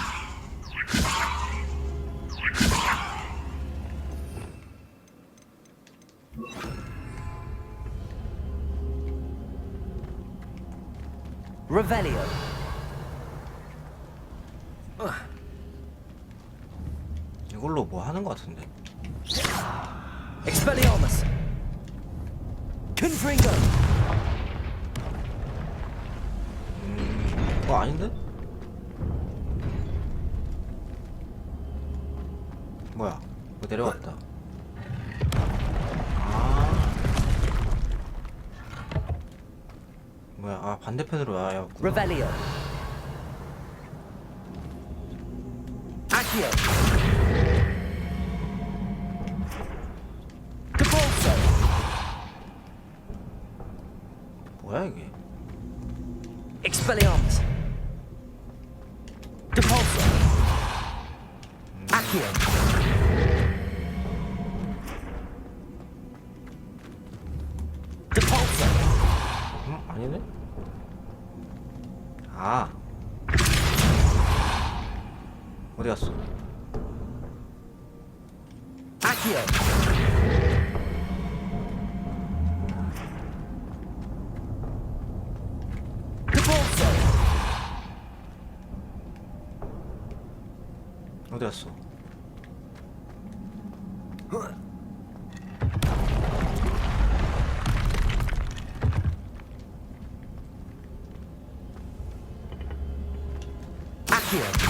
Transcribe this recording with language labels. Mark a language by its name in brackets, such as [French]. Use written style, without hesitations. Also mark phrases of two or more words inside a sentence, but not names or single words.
[Korean] Revelio. 이걸로 뭐 하는 거 같은데. Expelliarmus. Confringo. 아닌데? 뭐야? 뭐 내려갔다. 아. 뭐야? 아 반대편으로 와야. Revelio. Accio. Depulso. 뭐야 이게? Expelliarmus. Depulso. Accio. Depulso. 아니네? 아. 어디 갔어? Accio. Depulso. 어디 갔어? Accio.